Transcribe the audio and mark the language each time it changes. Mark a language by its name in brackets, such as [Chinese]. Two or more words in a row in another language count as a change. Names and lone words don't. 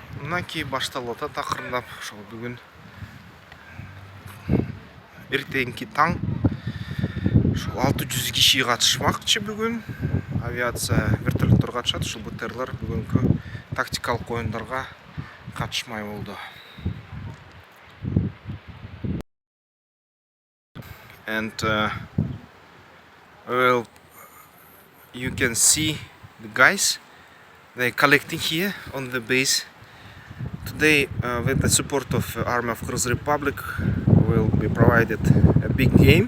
[Kyrgyz] Мынакей башталып атат акырындап. Ошол бүгүн эртеңки таң ушул 600 киши катышмакчы бүгүн. Авиация вертолеттор катышат. Ушул БТРлар бүгүнкү тактикалык оюндарга катышмай болду. [English] And well, you can see the guys, they collecting here on the base. Today, with the support of Army of Kyrgyz Republic, will be provided a big game.